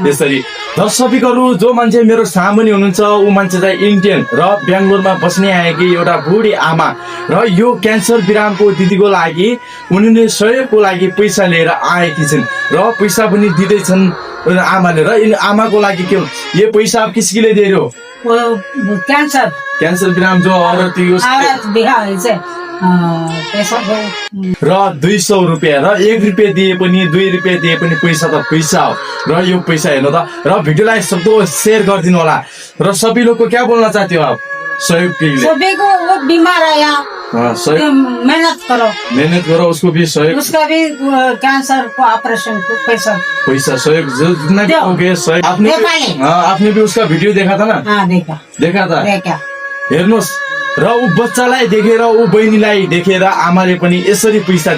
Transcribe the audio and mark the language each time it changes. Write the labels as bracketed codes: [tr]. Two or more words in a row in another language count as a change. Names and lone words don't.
[ne] यसरी दर्शकहरू जो मान्छे मेरो सामुन्ने हुनुहुन्छ ऊ मान्छे चाहिँ इन्डियन र बेङ्गलोरमा बस्ने आएकी एउटा बुढी आमा र यो क्यान्सर बिरामको दिदीको लागि उनीले सहयोगको लागि पैसा लिएर आएकी छिन् र पैसा पनि दिँदैछन् आमाले। र इन आमाको लागि के [hi] ये पैसा आप किसके लिए दे रहे हो? कैंसर बिराम जो औरत थी [ne] र 200 रुपियाँ र 1 रुपियाँ दिए पनि 2 रुपियाँ दिए पनि पैसा त पैसा हो। र यो पैसा हेर्नु त र भिडियोलाई सबको शेयर गरिदिनु होला। र सबै लोगको [hi] क्या बोल्न चाहते हो आप सहयोग के लिए? सभी को वो बीमार है यहाँ, मेहनत करो उसको भी सहयोग, उसका भी कैंसर को ऑपरेशन को पैसा सहयोग जितना भी हो गया सहयोग। आपने भी उसका वीडियो देखा था ना? देखा था। [ne] हेर्नुहोस् र ऊ बच्चालाई देखेर ऊ बहिनीलाई देखेर आमाले पनि यसरी पैसा